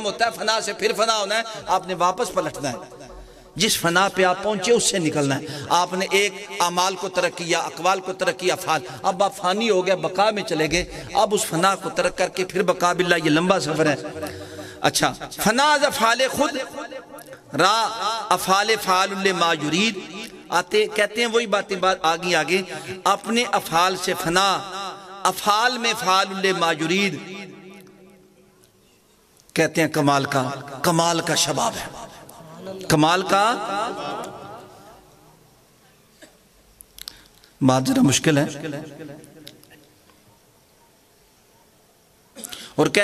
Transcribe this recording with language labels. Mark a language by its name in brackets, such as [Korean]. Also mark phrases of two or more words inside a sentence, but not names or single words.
[Urdu] ہوتا ہے فنا سے پھر فنا ہونا ہے آپ نے واپس پلٹنا ہے جس فنا پہ آپ پہنچے اس سے نکلنا ہے آپ نے ایک اعمال کو ترک کیا اقوال کو ترک کیا افعال اب آپ فانی ہو گئے بقا میں چلے گئے اب اس فنا کو ترک کر کے پھر [Arabic] بقا باللہ [Urdu] یہ لمبا سفر ہے اچھا [Persian] فنا از افعال خود را [Urdu] افعال [Arabic] فعال لما یرید [Urdu] آتے کہتے ہیں وہی باتیں آگے اپنے افعال سے فنا افعال میں [Arabic] فعال لما یرید [Urdu] کہتے ہیں کمال کا شباب ہے کمال کا بات ذرا مشکل ہے اور کہتے